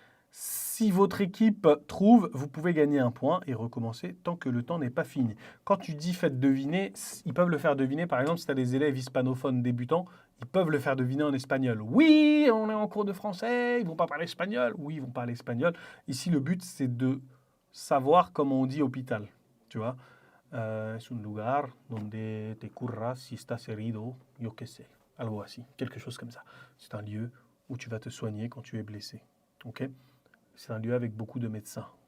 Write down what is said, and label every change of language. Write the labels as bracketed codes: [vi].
[fr] Si votre équipe trouve, vous pouvez gagner un point et recommencer tant que le temps n'est pas fini. Quand tu dis faites deviner, ils peuvent le faire deviner. Par exemple, si tu as des élèves hispanophones débutants, ils peuvent le faire deviner en espagnol. Oui, on est en cours de français, ils vont pas parler espagnol. Oui, ils vont parler espagnol. Ici, le but, c'est de savoir comment on dit hôpital. Tu vois, [es] es un lugar donde te curras si estás herido, yo qué sé. Algo así, [fr] quelque chose comme ça. C'est un lieu où tu vas te soigner quand tu es blessé. Ok? C'est un lieu avec beaucoup de médecins.